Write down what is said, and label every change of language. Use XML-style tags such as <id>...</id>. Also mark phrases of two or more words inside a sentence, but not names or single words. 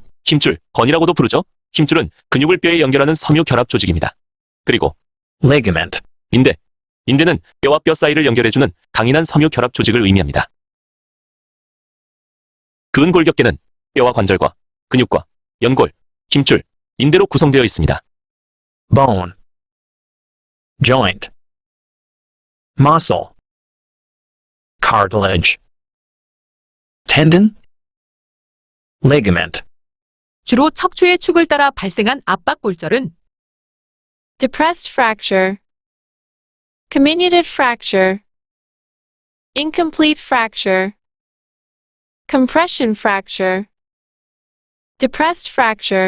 <ko>힘줄, 건이라고도 부르죠. 힘줄은 근육을 뼈에 연결하는 섬유 결합 조직입니다. 그리고</ko> <en>Ligament.</en> <ko>인대는 뼈와 뼈 사이를 연결해주는 강인한 섬유 결합 조직을 의미합니다. 근골격계는 뼈와 관절과 근육과 연골, 힘줄, 인대로 구성되어 있습니다.</ko> <en>Bone. Joint. Muscle. Cartilage. Tendon. Ligament.</en> <ko>주로 척추의 축을 따라 발생한 압박골절은</ko> <en>Depressed fracture. Comminuted fracture. Incomplete fracture. Compression fracture. Depressed fracture.</en>